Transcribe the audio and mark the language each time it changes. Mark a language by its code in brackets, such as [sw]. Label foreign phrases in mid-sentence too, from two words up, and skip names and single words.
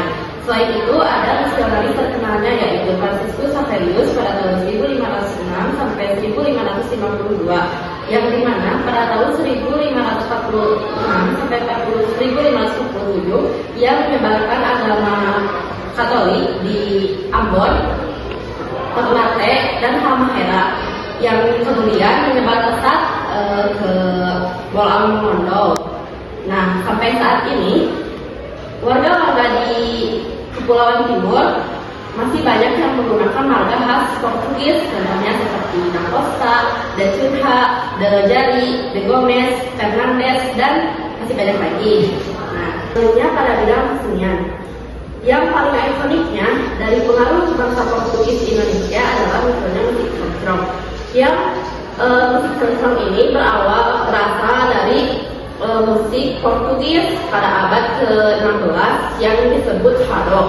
[id] Selain itu ada nasionalis terkenalnya, yaitu Franciscus Saverius pada tahun 1506 sampai 1552, yang dimana pada tahun 1546 sampai 1547 yang menyebarkan agama Katolik di Ambon, Ternate, dan Halmahera, yang kemudian menyebar pesat ke Bolang Mondo. Nah, sampai saat ini warga-warga di Kepulauan Timur masih banyak yang menggunakan marga khas Portugis, contohnya seperti Da Costa, Da Cunha, Da Rogeri, De Gomes, Fernandes, dan masih banyak lagi. Nah, selanjutnya pada bidang kesenian. Yang paling ikoniknya dari pengaruh bangsa Portugis di Indonesia adalah munculnya musik keroncong. Yang musik keroncong ini berasal dari musik Portugis pada abad ke-16 yang disebut fado.